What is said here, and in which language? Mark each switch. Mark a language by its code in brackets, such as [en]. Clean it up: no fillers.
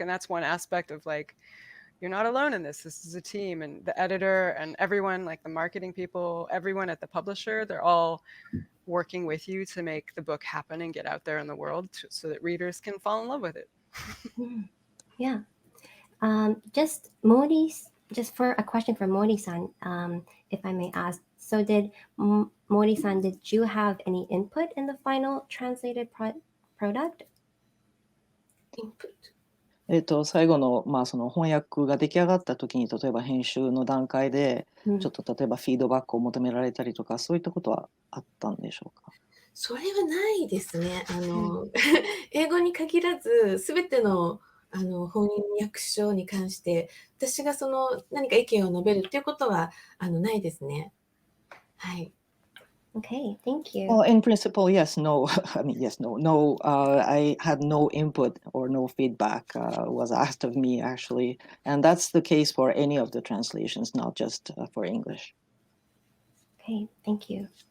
[en] And that's one aspect of like, you're not alone in this. This is a team, and the editor and everyone, like the marketing people, everyone at the publisher, they're all working with you to make the book happen and get out there in the world so that readers can fall in love with it. Yeah. Just for a question for Mori-san, if I may ask. So did Mori-san, did you have any input in the final translated product? [ja] インプット。最後の、その翻訳が出来上がった時に、例えば編集の段階で、ちょっと例えばフィードバックを求められたりとか、そういったことはあったんでしょうか？それはないですね。英語に限らず、すべての翻訳書に関して、私がその何か意見を述べるっていうことはないですね。はい。 [en] Okay, thank you. Well, in principle, yes, no. I mean, yes, no, no. I had no input or no feedback was asked of me, actually. And that's the case for any of the translations, not just for English. Okay, thank you.